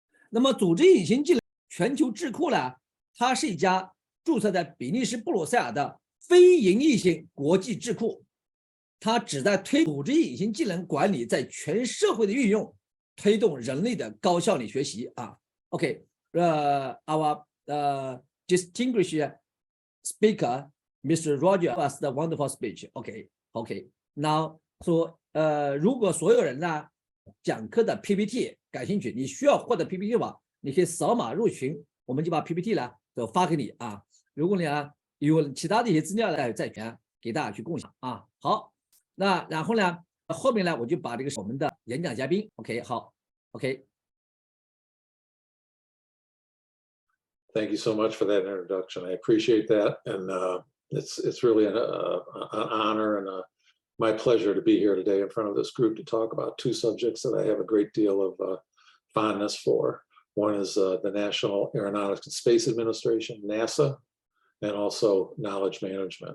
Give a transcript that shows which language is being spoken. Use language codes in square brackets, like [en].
[zh] 那么组织隐形技能全球智库呢，它是一家注册在比利时布鲁塞尔的非营利性国际智库，它旨在推组织隐形技能管理在全社会的运用，推动人类的高效率学习啊。 [en] OK， our distinguished speaker, Mr.Roger, was the wonderful speech. OK. Now, so [zh] 如果所有人呢讲课的 PPT 感兴趣，你需要获得 PPT 的话，你可以扫码入群，我们就把 PPT 呢都发给你啊。如果你有其他的一些资料呢，再给大家去共享啊。好，那然后呢？后面呢，我就把这个我们的演讲嘉宾 ，OK， 好 ，OK。 [en] Thank you so much for that introduction. I appreciate that, and it's really an honor and my pleasure to be here today in front of this group to talk about 2 subjects that I have a great deal of fondness for. One is the National Aeronautics and Space Administration, NASA, and also knowledge management.